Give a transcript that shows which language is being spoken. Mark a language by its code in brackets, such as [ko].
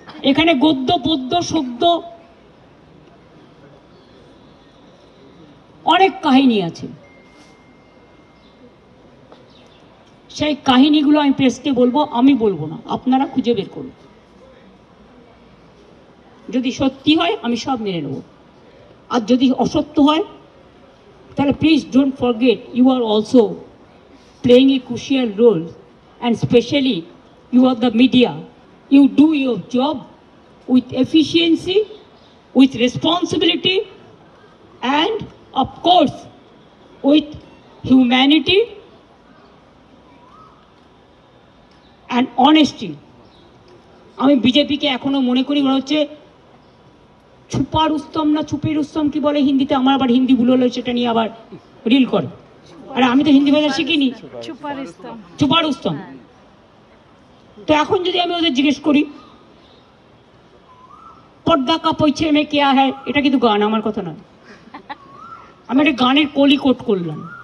[bn] এখানে গদ্য পদ্য সদ্য অনেক কাহিনী আছে, সেই কাহিনীগুলো আমি প্রেসকে বলবো, আমি বলবো না, আপনারা খুঁজে বের করুন। যদি সত্যি হয় আমি সব মেনে নেব, আর যদি অসত্য হয় তাহলে [en] Please don't forget you are also playing a crucial role, and especially you are the media. You do your job with efficiency, with responsibility, and of course with humanity and honesty. [bn] আমি বিজেপিকে এখনো মনে করি ওরা হচ্ছে [hi] ছুপা রুস্তম [bn] না ছুপি রুস্তম কি বলে হিন্দিতে, আমার আবার হিন্দি ভুল হলো, সেটা নিয়ে আবার রিল করে। আরে আমি তো হিন্দি ভাষা শিখিনি, ছুপা রুস্তম। তো এখন যদি আমি ওদের জিজ্ঞেস করি [hi] পর্দা কা পৌঁছে মে কেয়া হ্যায়, [bn] এটা কিন্তু গান, আমার কথা নয়, আমি একটা গানের কলি কোট করলাম।